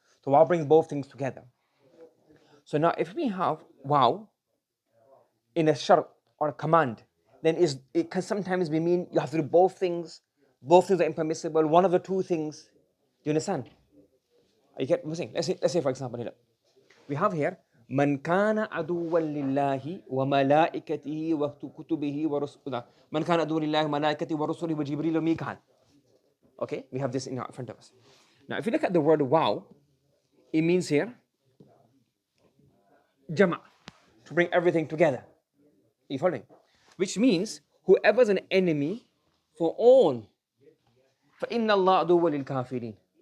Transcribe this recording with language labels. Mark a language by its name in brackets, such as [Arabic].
[English] So wow brings both things together. So now if we have wow in a shart or a command, then it can sometimes be mean you have to do both things. Both things are impermissible. One of the two things. Do you understand? You get what I'm saying? Let's say for example here. [Arabic] We have here من كان عدوا لله وملائكته وكتبه ورسله. من كان عدوا لله وملائكته ورسله وجبريل وميكال. [English] Okay, we have this in front of us. Now, if you look at the word wow, it means here jama, to bring everything together. Are you following? Which means whoever's an enemy for all, [Arabic] فإن الله عدو للكافرين.